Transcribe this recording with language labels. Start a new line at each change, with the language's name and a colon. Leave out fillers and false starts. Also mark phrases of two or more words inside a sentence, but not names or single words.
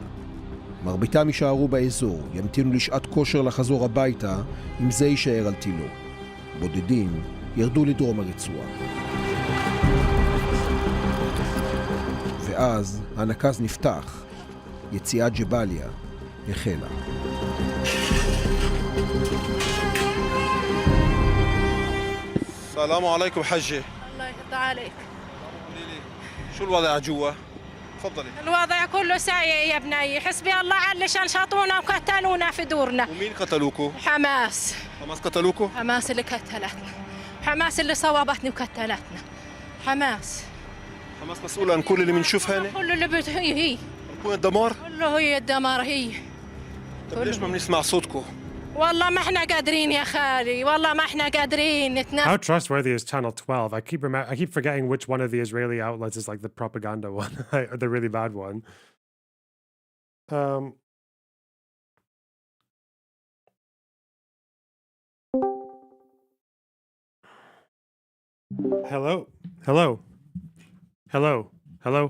Hebrew: מרביתם יישארו באזור, ימתינו לשעת כושר לחזור הביתה, אם זה יישאר על תילו. בודדים ירדו לדרום הרצועה. ואז הנקז נפתח, יציאת ג'באליה החלה.
Arabic: السلام عليكم حجة. الله يرضى عليك. شو الوضع جوا؟ تفضلي. الوضع كله سيء يا بني، حسبي الله علشان شاطونا وقتلونا في دورنا. ومين قتلوكوا؟ حماس. حماس قتلوكوا؟ حماس اللي قتلتنا. حماس اللي صوابتني وقتلتنا. حماس. حماس مسؤولة عن كل اللي بنشوفها هنا؟ كل اللي هي. كل الدمار؟ كله هي الدمار هي. طيب ليش ما بنسمع صوتكم؟ والله ما احنا قادرين يا خالي، والله ما احنا قادرين نتنفس.
English: How trustworthy is Channel 12? I keep forgetting which one of the Israeli outlets is like the propaganda one, the really bad one. Hello.